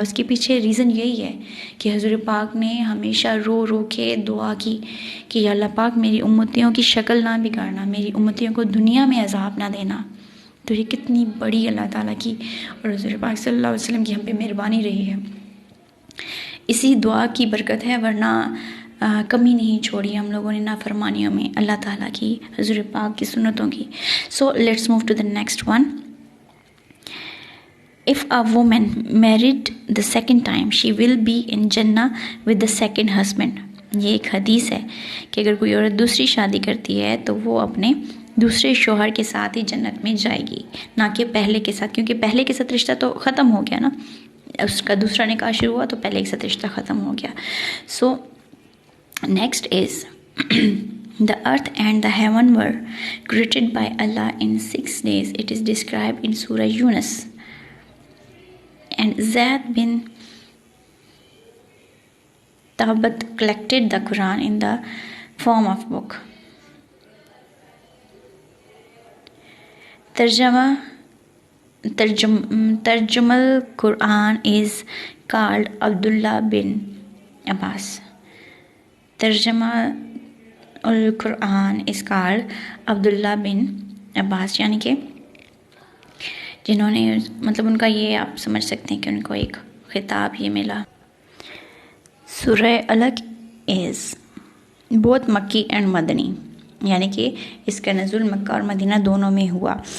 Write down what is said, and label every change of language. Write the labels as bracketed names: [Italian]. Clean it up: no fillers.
[Urdu] اس کے پیچھے ریزن یہی ہے کہ حضور پاک نے ہمیشہ رو رو کے دعا کی کہ یا اللہ پاک میری امتیوں کی شکل نہ بگاڑنا، میری امتیوں کو دنیا میں عذاب نہ دینا. تو یہ کتنی بڑی اللہ تعالیٰ کی اور حضور پاک صلی اللہ علیہ وسلم کی ہم پہ مہربانی رہی ہے. اسی دعا کی برکت ہے، ورنہ کمی نہیں چھوڑی ہم لوگوں نے نافرمانیوں میں اللہ تعالیٰ کی، حضور پاک کی سنتوں کی. [English] So let's move to the next one. If a woman married the second time, she will be in Jannah with the second husband. [Urdu] یہ ایک حدیث ہے کہ اگر کوئی عورت دوسری شادی کرتی ہے تو وہ اپنے دوسرے شوہر کے ساتھ ہی جنت میں جائے گی، نہ کہ پہلے کے ساتھ، کیونکہ پہلے کے ساتھ رشتہ تو ختم ہو گیا نا، اس کا دوسرا نکاح شروع ہوا تو پہلے کے ساتھ رشتہ ختم ہو گیا. [English] So next is The earth and the heaven were created by Allah in 6 days. It is described in Surah Yunus. And Zayd bin Thabit collected the Quran in the form of book. Tarjumal Quran is called Abdullah bin Abbas. Tarjumal Quran is called Abdullah bin Abbas، [Urdu] یعنی کہ جنہوں نے مطلب ان کا یہ آپ سمجھ سکتے ہیں کہ ان کو ایک خطاب یہ ملا. سورہ الگ از بہت مکی اینڈ مدنی، یعنی کہ اس کا نزول مکہ اور مدینہ دونوں میں ہوا.